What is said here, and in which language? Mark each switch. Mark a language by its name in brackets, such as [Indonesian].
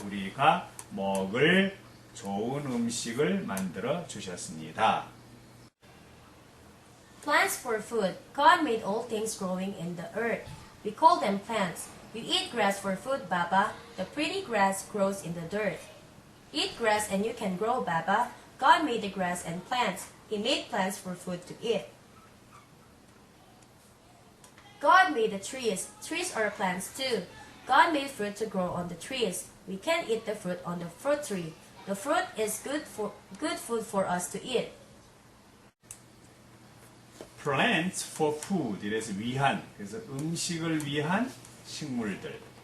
[Korean] 우리가 먹을 좋은 음식을 만들어 주셨습니다. [English] Plants for food. God made all things growing in the earth. We call them plants. You eat grass for food, Baba. The pretty grass grows in the dirt. Eat grass and you can grow, Baba. God made the grass and plants. He made plants for food to eat. God made the trees. Trees are plants too. God made fruit to grow on the trees. We can eat the fruit on the fruit tree. The fruit is good food for us to eat. Plants for food [Korean] 이래서 위한 그래서 음식을 위한 식물들.